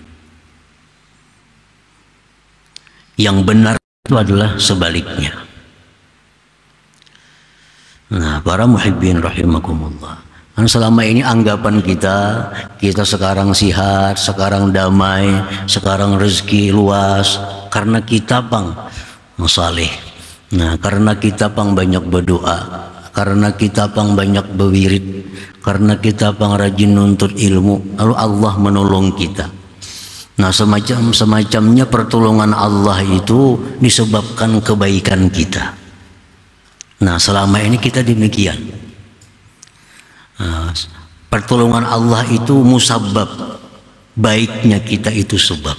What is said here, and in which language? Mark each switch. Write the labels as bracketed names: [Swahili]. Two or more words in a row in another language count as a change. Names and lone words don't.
[Indonesian] Yang benar itu adalah sebaliknya. Nah, para muhibbin rahimakumullah. Kan selama ini anggapan kita sekarang sihat, sekarang damai, sekarang rezeki luas karena kita pang saleh. Nah, karena kita pang banyak berdoa, karena kita pang banyak berwirid, karena kita pang rajin nuntut ilmu, lalu Allah menolong kita. Nah, semacamnya pertolongan Allah itu disebabkan kebaikan kita. Nah, selama ini kita demikian. Nah, pertolongan Allah itu musabbab, baiknya kita itu sebab.